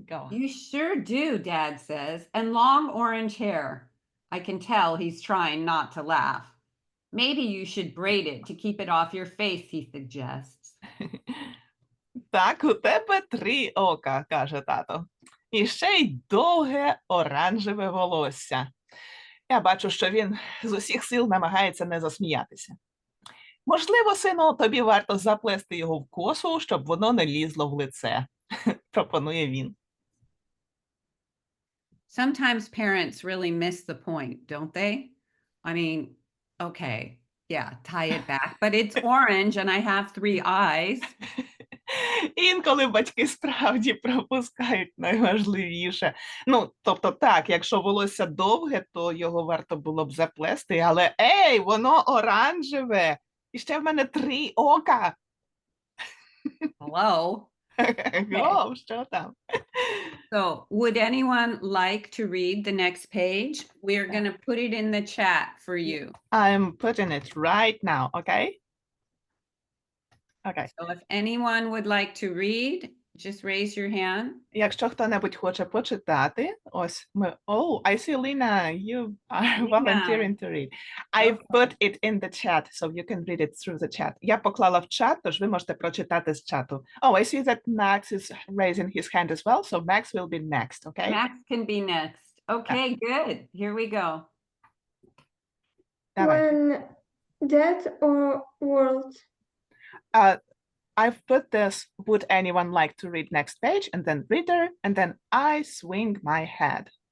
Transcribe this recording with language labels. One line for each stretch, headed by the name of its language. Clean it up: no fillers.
English: You sure do, Dad says, and long orange hair. I can tell he's trying not to laugh. Maybe you should braid it to keep it off your face, he suggests.
Ukrainian: Так, у тебе 3 ока, каже тато. І ще й довге оранжеве волосся. Я бачу, що він з усіх сил намагається не засміятися. Можливо, сину, тобі варто заплести його в косу, щоб воно не лізло в лице, пропонує він.
English: Sometimes parents really miss the point, don't they? I mean, okay, yeah, tie it back, but it's orange and I have 3 eyes.
Ukrainian: Інколи батьки справді пропускають найважливіше. Ну, тобто так, якщо волосся довге, то його варто було б заплести, але ей, воно оранжеве! І ще в мене 3 ока!
English: Hello?
Ukrainian: О, що там?
English: So, would anyone like to read the next page? We're going to put it in the chat for you. I'm putting it right now, okay? Okay. So, if anyone would like to read, just raise your hand.
Ukrainian: Якщо хто-небудь хоче почитати, ось ми...
English: Oh, I see, Lina, you are volunteering to read. I put it in the chat, so you can read it through the chat.
Ukrainian: Я поклала в чат, тож ви можете прочитати з чату.
English: Oh, I see that Max is raising his hand as well, so Max will be next, okay? Max can be next. Okay, good. Here we go.
Ukrainian: Давайте.
English: When that or world. I've put this, would anyone like to read next page? And then reader, and then I swing my head.